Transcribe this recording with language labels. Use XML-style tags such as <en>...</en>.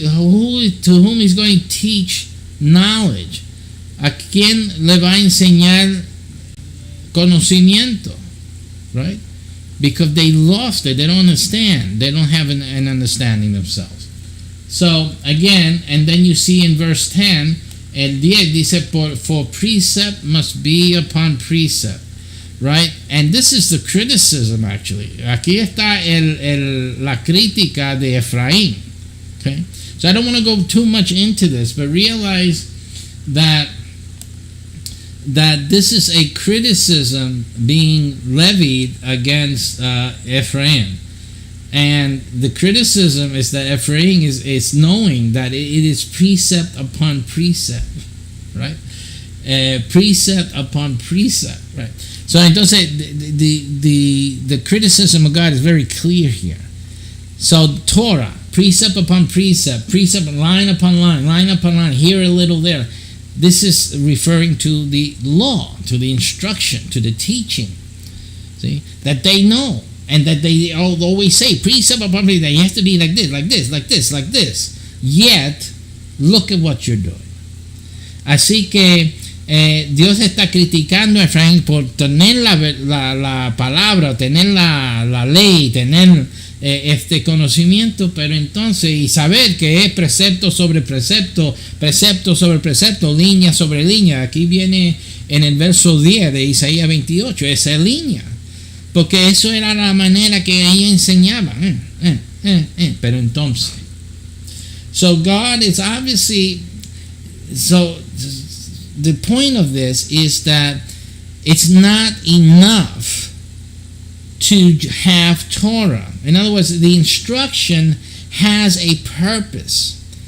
<en>To whom he's going to teach knowledge?</en> <es>¿A quién le va a enseñar conocimiento?</es> <en>Right? Because they lost it. They don't understand. They don't have an understanding themselves. So again, and then you see in verse 10,</en> <es>el 10 dice,</es> <en>for precept must be upon precept. Right? And this is the criticism, actually.</en> <es>Aquí está la crítica de Efraín.</es> <en>Okay? So I don't want to go too much into this, but realize that this is a criticism being levied against Ephraim. And the criticism is that Ephraim is knowing that it is precept upon precept, right? Precept upon precept, right? So entonces the criticism of God is very clear here. So Torah, precept upon precept, precept line upon line upon line, here a little there. This is referring to the law, to the instruction, to the teaching. See, that they know. And that they always say, precept upon precept, it has to be like this, like this, like this, like this. Yet, look at what you're doing.</en> <es>Así que Dios está criticando a Efraín por tener la palabra, tener la ley, tener este conocimiento, pero entonces, y saber que es precepto sobre precepto, precepto sobre precepto, línea sobre línea. Aquí viene en el verso 10 de Isaías 28, esa línea. Porque eso era la manera que ella enseñaba. Pero entonces,</es> <en>so God is obviously, so the point of this is that it's not enough to have Torah. In other words, the instruction has a purpose.</en>